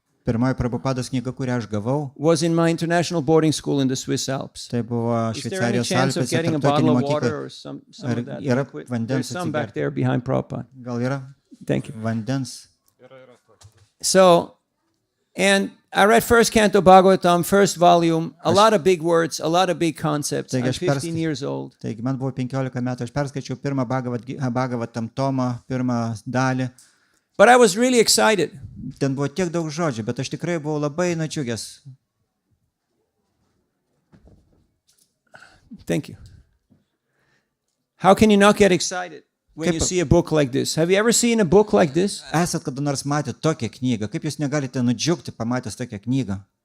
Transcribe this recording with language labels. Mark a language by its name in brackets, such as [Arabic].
[Lithuanian] Pirmoji Prabhupados knyga, kurią aš gavau, [English] was in my international boarding school in the Swiss Alps. [Lithuanian] tai buvo [English] Is there any [Lithuanian] Šveicarijos [English] chance of [Lithuanian] Alpėse [English] getting a [Lithuanian] tarptautinė [English] bottle of [Lithuanian] mokykla. [English] water or some [Lithuanian] Ar [English] of that [Lithuanian] yra [English] liquid? [Lithuanian] vandens [English] There's some back [Lithuanian] atsigerti? [English] there behind Prabhupada. [Lithuanian] Gal yra [English] Thank you. [Lithuanian] vandens? [English] So, and I read first canto Bhagavatam, first volume, a lot of big words, a lot of big concepts. [Lithuanian] Taigi [English] I'm [Lithuanian] aš [English] 15 years old. [Lithuanian] Taigi man buvo 15 metų, aš perskaičiau pirmą Bhagavatam tomą, pirmą dalį. [English] But I was really excited. [Lithuanian] Ten buvo tiek daug žodžių, bet aš tikrai buvau labai nudžiugęs. [English] Thank you. How can you not get excited when you [Lithuanian] Kaip- [English] see a book like this? Have you ever seen a book like this? [Lithuanian] Esat kada nors matę tokią knygą? Kaip jūs negalite nudžiugti pamatęs tokią knygą?